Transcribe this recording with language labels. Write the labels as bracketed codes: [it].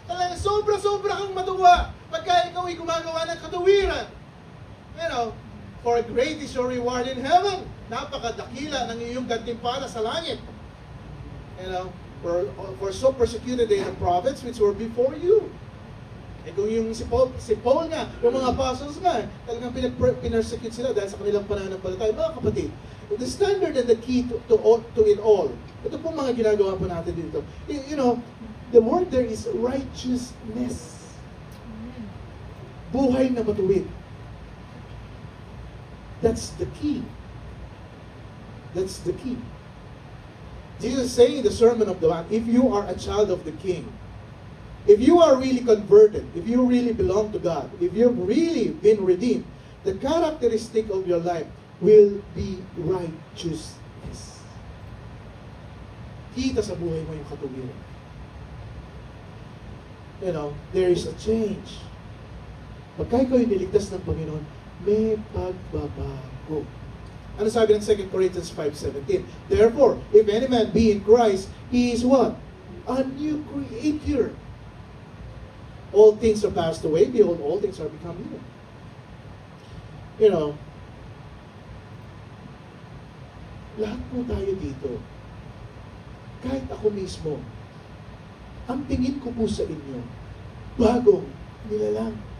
[tl] Talagang sobra-sobra kang matuwa pagka ikaw ay gumagawa ng katuwiran. [en] For great is your reward in heaven. [tl] Napakadakila ng iyong gantimpala sa langit. [en] For so persecuted they the prophets which were before you. [tl] Kung yung si Paul nga, yung mga apostles nga, talagang pinersecute sila dahil sa kanilang pananampalataya. Mga kapatid, [en] the standard and the key to it all, [tl] ito pong mga ginagawa po natin dito. [en] The word there is righteousness. [tl] Buhay na matuwid. [en] That's the key. That's the key. Jesus is saying in the Sermon on the Mount, if you are a child of the King, if you are really converted, if you really belong to God, if you've really been redeemed, the characteristic of your life will be righteousness. [tl] Kita sa buhay mo yung katuwiran. [en] There is a change. [tl] Pagka ikaw yung niligtas ng Panginoon, may pagbabago. Ano sabi ng 2 Corinthians 5:17? [en] Therefore, if any man be in Christ, he is what? A new creator. All things are passed away. Behold, all things are become new. [tl] You know, lahat po tayo dito, kahit ako mismo, ang tingin ko po sa inyo, bagong nilalang.